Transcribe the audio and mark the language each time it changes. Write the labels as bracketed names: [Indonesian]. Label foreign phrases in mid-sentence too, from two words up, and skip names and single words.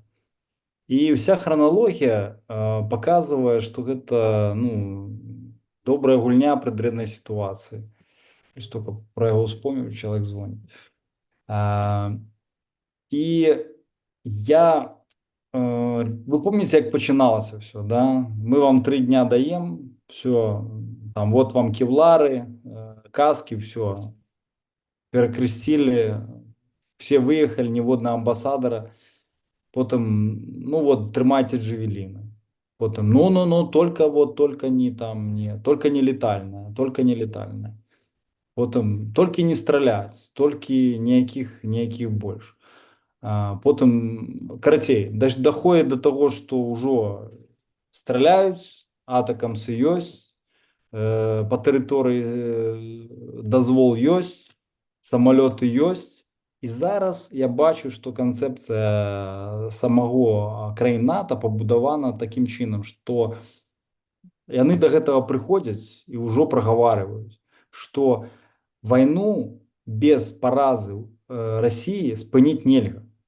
[Belarusian] І ўся храналогія паказвае, што гэта, ну, добрая гульня пры дрэннай сітуацыі. І што пра яго ўспомніў, чалавек звоніць. І я, [Russian] вы помните, [Belarusian] як пачыналася все, да? [Russian] Мы вам 3 дня даем, все, там, вот вам кевлары, каски, все, перекрестили, все выехали, [Belarusian] ніводного амбассадора, [Russian] потом, ну вот, [Belarusian] трымайте джавелины, [Russian] потом, только не там, не, только не летальное, потом, только не стрелять, только ніякіх больше. [Belarusian] Потым, карацей, [Russian] доходит до того, что [Belarusian] ўжо стреляюць, атакамсы ёсць, по тэрыторыі дазвол ёсць, самалёты ёсць. І зараз я бачу, што канцэпцыя самого краін НАТО пабудавана такім чынам, што яны да гэтага прыходзяць і ўжо прагаварваюць, што вайну без паразы России спыніць нельга.